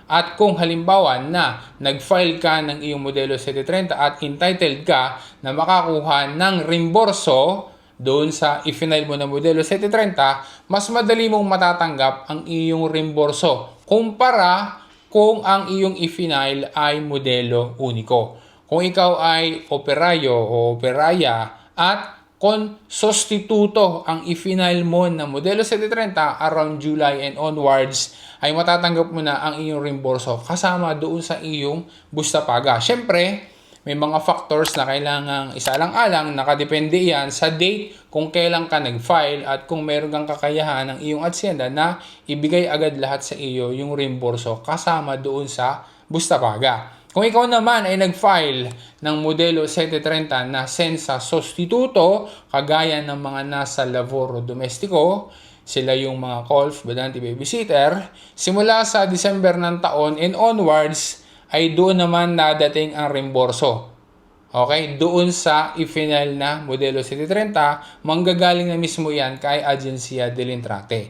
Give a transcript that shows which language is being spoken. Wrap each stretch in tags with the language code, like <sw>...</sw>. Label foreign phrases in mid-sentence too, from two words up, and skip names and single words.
<tl>At kung halimbawa na nag-file ka ng iyong modelo 730 at entitled ka na makakuha ng reimburso doon sa i-file mo na modelo 730, mas madali mong matatanggap ang iyong reimburso kumpara kung ang iyong i-file ay</tl> <it>modelo uniko.</it> <tl>Kung ikaw ay</tl> <it>operayo o operaya</it> <tl>at kung sostituto ang i-file mo na modelo 730</tl> <en>around July and onwards,</en> <tl>ay matatanggap mo na ang iyong reimburso kasama doon sa iyong</tl> <it>busta paga.</it> <tl>Siyempre, may mga factors na kailangang isalang-alang, nakadepende yan sa date kung kailan ka nag-file at kung meron kang kakayahan ng iyong asyenda na ibigay agad lahat sa iyo yung reimburso kasama doon sa</tl> <it>busta paga.</it> <tl>Kung ikaw naman ay nag-file ng modelo 730 na</tl> <it>senza sostituto,</it> <tl>kagaya ng mga nasa</tl> <it>lavoro domestico,</it> <tl>sila yung mga colf, badanti, babysitter, simula sa December ng taon</tl> <en>and onwards,</en> <tl>ay doon naman nadating ang reimburso. Okay? Doon sa i-final na modelo 730, manggagaling na mismo yan kay Agencia delle Entrate.</tl>